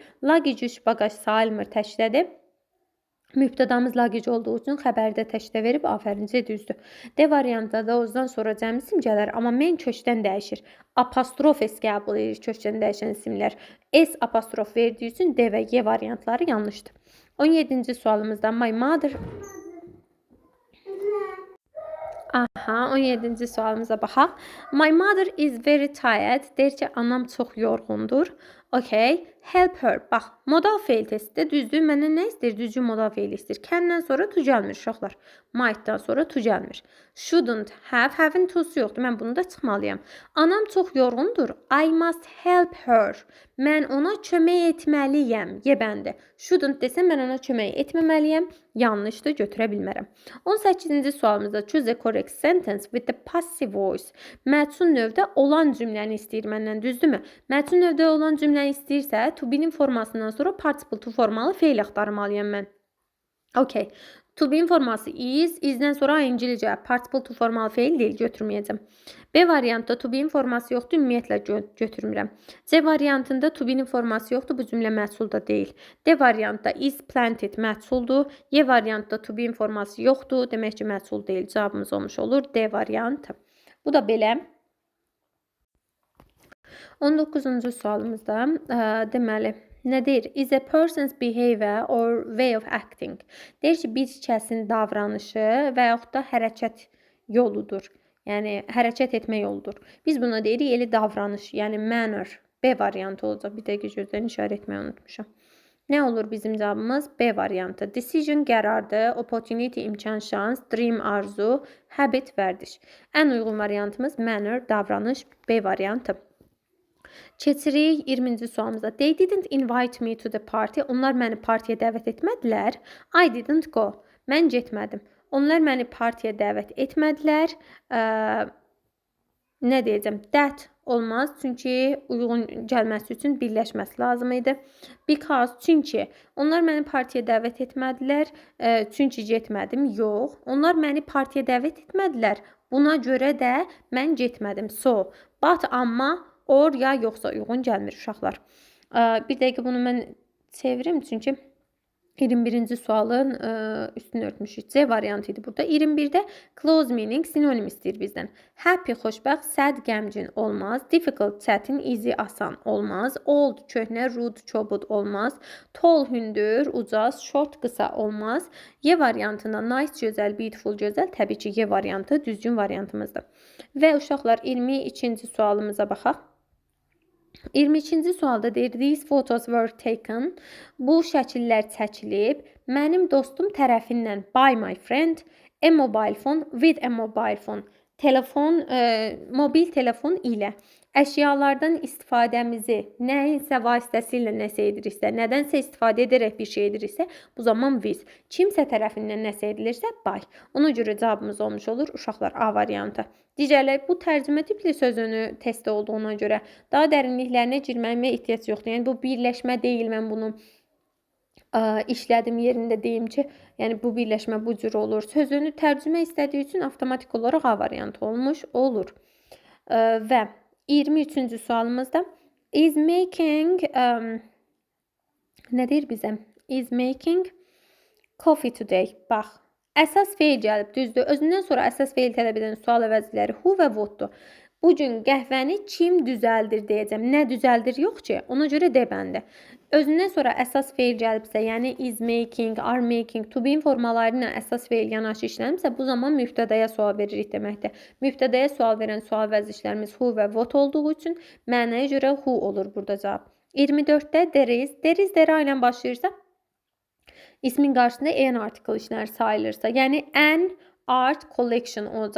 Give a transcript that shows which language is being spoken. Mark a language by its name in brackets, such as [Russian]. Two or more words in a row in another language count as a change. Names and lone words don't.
[Azerbaijani] Luggage, üç bagaj sayılmır, təkdədir. Mübtədamız luggage olduğu üçün xəbərdə təkdə verib, afərin C düzdür. D variantda da ozdan sonra cəm isim gələr, amma mən köçdən dəyişir. Apostrof S qəbul edir köçdən dəyişən isimlər. S apostrof verdiyi üçün D və Y variantları yanlışdır. 17-ci sualımızda [English] my mother... [Azerbaijani] Aha, 17-ci sualımıza baxaq. [English] My mother is very tired. [Azerbaijani] Deyir ki, anam çox yorğundur. [English] Okay, help her. [Azerbaijani] Bax, modal feil testdə düzdür. Məndən nə istəyir? Düzgün modal feil istəyir. Can-dən sonra to gəlmir uşaqlar. Might-dan sonra to gəlmir. [English] Shouldn't have, [Azerbaijani] have-in to'su yoxdur. Mən bunu da çıxmalıyam. Anam çox yorğundur. [English] I must help her. [Azerbaijani] Mən ona kömək etməliyəm. Yebəndi. Shouldn't desəm mən ona kömək etməməliyəm. Yanlışdır, götürə bilmərəm. 18-ci sualımızda [English] choose a correct sentence with the passive voice. [Azerbaijani] Məchul növdə olan cümləni istəyir məndən, düzdürmü? Məchul növdə olan cümləni istəyirsə, [English] to be-nin [Azerbaijani] formasından sonra [English] participle to [Azerbaijani] formalı feil axtarmalıyam mən. Okay. [English] To be [Azerbaijani] forması is-dən sonra ing-li cavab. [English] Participle to [Azerbaijani] formalı feil deyil, götürməyəcəm. B variantda [English] to be [Azerbaijani] forması yoxdur, ümumiyyətlə götürmürəm. C variantında [English] to be [Azerbaijani] forması yoxdur, bu cümlə məhsulda deyil. D variantda [English] is planted [Azerbaijani] məhsuldur. Y variantda [English] to be [Azerbaijani] forması yoxdur, demək ki, məhsul deyil. Cavabımız olmuş olur D variantı. Bu da belə. 19-cu sualımızda deməli nə deyir? [English] Is a person's behavior or way of acting. [Azerbaijani] Deyir ki, bir kəsin davranışı və yaxud da hərəkət yoludur. Yəni, hərəkət etmə yoludur. Biz buna deyirik, eli davranış, yəni manner. B variantı olacaq. Bir dəqiqə gözlərini işarə etməyi unutmuşam. Nə olur bizim cavabımız? B variantı. Decision qərardır, opportunity imkan, şans, dream arzu, habit vərdiş. Ən uyğun variantımız manner, davranış, B variantı. Keçirik 20-ci sualımıza. [English] They didn't invite me to the party. [Azerbaijani] Onlar məni partiyə dəvət etmədilər. [English] I didn't go. [Azerbaijani] Mən getmədim. Onlar məni partiyə dəvət etmədilər. Nə deyəcəm? That olmaz. Çünki uyğun gəlməsi üçün birləşməsi lazım idi. Because, çünki. Onlar məni partiyə dəvət etmədilər. Çünki getmədim. Yox. Onlar məni partiyə dəvət etmədilər. Buna görə də mən getmədim. [English] So, but, [Azerbaijani] amma, or, ya, yoxsa uyğun gəlmir uşaqlar. Bir dəqiqə bunu mən çevirim, çünki 21-ci sualın üstünü örtmüşük. C variantı idi burada. 21-də [English] close meaning [Azerbaijani] sinonim istəyir bizdən. Happy xoşbəxt, sad qəmgin olmaz. Difficult çətin, easy asan olmaz. Old köhnə, rude çobud olmaz. Tall hündür, ucaz, short qısa olmaz. Y variantında nice gözəl, beautiful gözəl. Təbii ki, Y variantı düzgün variantımızdır. Və uşaqlar 22-ci sualımıza baxaq. 22-ci sualda deyir, [English] these photos were taken. [Azerbaijani] Bu şəkillər çəkilib. Mənim dostum tərəfindən [English] by my friend, a mobile phone, with a mobile phone. [Azerbaijani] Telefon, mobil telefon ilə əşyalardan istifadəmizi nəyinsə vasitəsilə nəsə ediriksə, nədənsə istifadə edərək bir şey ediriksə, bu zaman with. Kimsə tərəfindən nəsə edilirsə, by. Ona görə cavabımız olmuş olur uşaqlar A variantı. Digərləri bu tərcümə tipli sözünü testdə olduğuna görə daha dərinliklərinə girməyimə ehtiyac yoxdur. Yəni bu birləşmə deyil, mən bunu işlədim yerində deyim ki, yəni bu birləşmə bu cür olur. Sözünü tərcümə istədiyi üçün avtomatik olaraq A variantı olmuş olur. Və 23-cü sualımızda [English] is making [Azerbaijani] nə deyir bizə? [English] Is making coffee today. [Azerbaijani] Bax, əsas feil gəlib, düzdür. Özündən sonra əsas feil tələb edən sual əvəzləri who və what'dur. Bu gün qəhvəni kim düzəldir deyəcəm. Nə düzəldir yox ki, ona görə de bəndə. Özündən sonra əsas feil gəlibsə, yəni [English] is making, are making, to be [Azerbaijani] formaları ilə əsas feil yanaşı işlənibsə, bu zaman mübtədəyə sual veririk deməkdir. Mübtədəyə sual verən sual vəzişlərimiz who və what olduğu üçün mənaya görə who olur burada cavab. 24-də [English] there is, [Azerbaijani] there ilə başlayırsa, ismin qarşısında [English] an article [Azerbaijani] işlər sayılırsa, yəni [English] an art collection [Azerbaijani] olacaq.